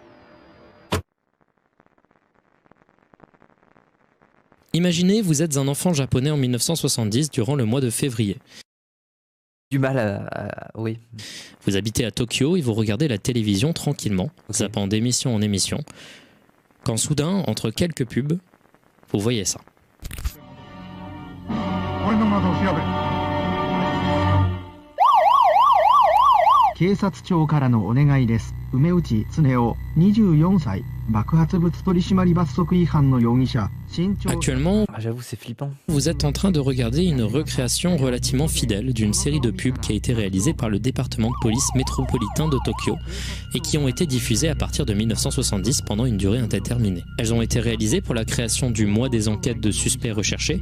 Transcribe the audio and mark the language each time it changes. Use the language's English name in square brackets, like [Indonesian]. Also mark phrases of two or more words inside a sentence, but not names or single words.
[French] Imaginez, vous êtes un enfant japonais en 1970 durant le mois de février. Du mal oui. Vous habitez à Tokyo et vous regardez la télévision tranquillement, zappant d'émission en émission, quand soudain, entre quelques pubs, vous voyez ça. [Japanese] 警察庁からのお願いです。梅内恒夫24歳爆発物取締罰則違反の容疑者身長 [French] Actuellement, Ah, j'avoue, c'est flippant. vous êtes en train de regarder une recréation relativement fidèle d'une série de pubs qui a été réalisée par le département de police métropolitain de Tokyo et qui ont été diffusées à partir de 1970 pendant une durée indéterminée. Elles ont été réalisées pour la création du mois des enquêtes de suspects recherchés.